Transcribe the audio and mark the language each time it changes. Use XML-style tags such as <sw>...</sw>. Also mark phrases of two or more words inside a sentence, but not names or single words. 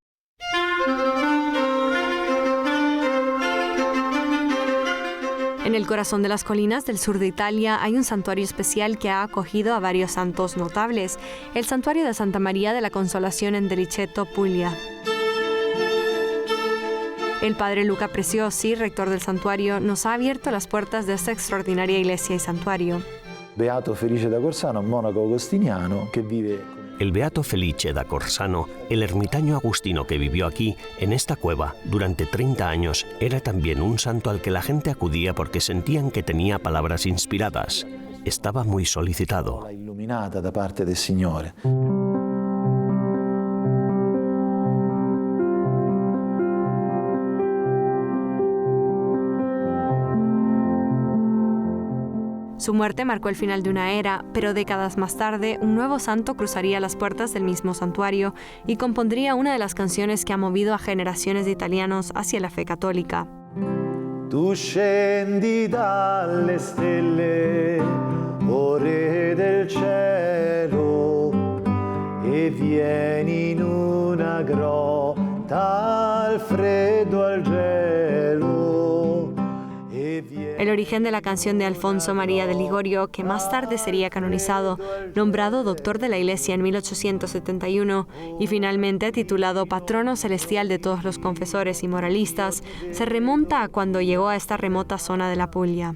<es>En el corazón de las colinas del sur de Italia hay un santuario especial que ha acogido a varios santos notables, el santuario de Santa María de la Consolación en Deliceto, Puglia. El padre Luca Preciosi, rector del santuario, nos ha abierto las puertas de esta extraordinaria iglesia y santuario.</es> <it>Beato Felice da Corsano, monaco agostiniano,</it> <es>que vive... El Beato Felice da Corsano, el ermitaño agustino que vivió aquí, en esta cueva, durante 30 años, era también un santo al que la gente acudía porque sentían que tenía palabras inspiradas. Estaba muy solicitado.</es> <it>Iluminata da parte del Signore.</it> <es>Su muerte marcó el final de una era, pero décadas más tarde, un nuevo santo cruzaría las puertas del mismo santuario y compondría una de las canciones que ha movido a generaciones de italianos hacia la fe católica.</es> <it>Tu scendi dalle stelle, o re del cielo, e vieni in una grotta al freddo al gelo.</it> <es>El origen de la canción de Alfonso María de Ligorio, que más tarde sería canonizado, nombrado doctor de la Iglesia en 1871 y finalmente titulado patrono celestial de todos los confesores y moralistas, se remonta a cuando llegó a esta remota zona de la Puglia.</es>